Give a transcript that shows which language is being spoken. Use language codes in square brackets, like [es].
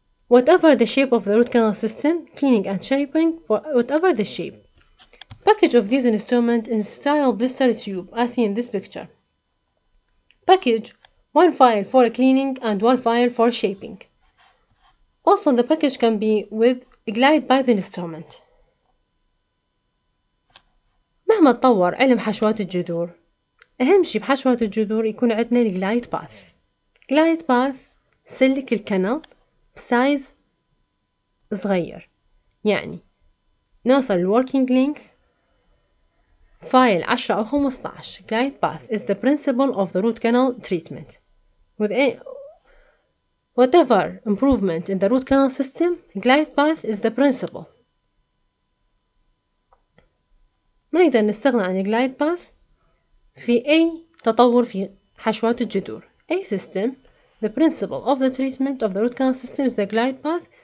[en] Whatever the shape of the root canal system, cleaning and shaping for whatever the shape. Package of these instruments in style blister tube, as seen in this picture. Package, 1 file for cleaning and 1 file for shaping. Also the package can be with glide by the instrument. [ar] مهما تطور علم حشوات الجذور، أهم شي بحشوات الجذور يكون عندنا الجلايد باث. جلايد باث سلك الكنال بسايز صغير، يعني نوصل الوركينج لينث فايل 10 أو 15. [en] Glide path is the principle of the root canal treatment. With whatever improvement in the root canal system, glide path is the principle. [ar] ما نقدر نستغنى عن glide path في أي تطور في حشوات الجذور. أي system, [en] the principle of the treatment of the root canal system is the glide path